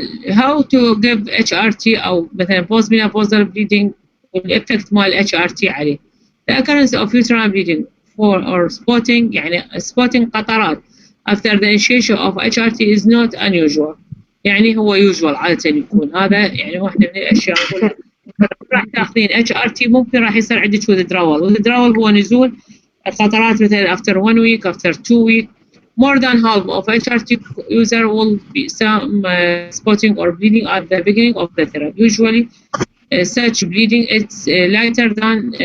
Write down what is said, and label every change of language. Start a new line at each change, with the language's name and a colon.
English: how to give HRT او مثلا post menopausal bleeding والافكت مال HRT عليه. The occurrence of uterine bleeding for or spotting يعني spotting قطرات after the initiation of HRT is not unusual.
Arabic: يعني هو usual عادة يكون هذا يعني واحدة من الأشياء راح تاخذين HRT ممكن راح يصير عندك withdrawal. withdrawal هو نزول القطرات مثلا after 1 week after 2 weeks.
English: More than half of HRT user will be some spotting or bleeding at the beginning of the therapy. Usually, such bleeding is lighter than